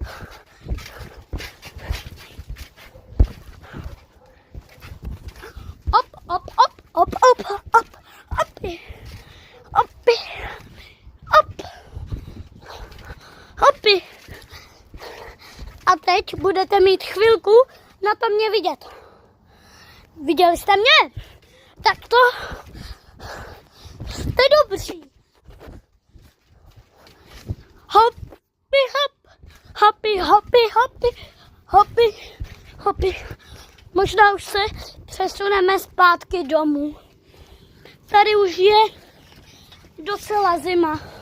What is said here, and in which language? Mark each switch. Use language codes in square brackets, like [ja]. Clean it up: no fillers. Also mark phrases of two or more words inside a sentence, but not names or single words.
[cs] Opy. A teď budete mít chvilku na to mě vidět. Viděli jste mě? Tak to jste dobří. Hopi, hop, hopi, hopi, hopi, hopi, hopi. Možná už se přesuneme zpátky domů. Tady už je docela zima.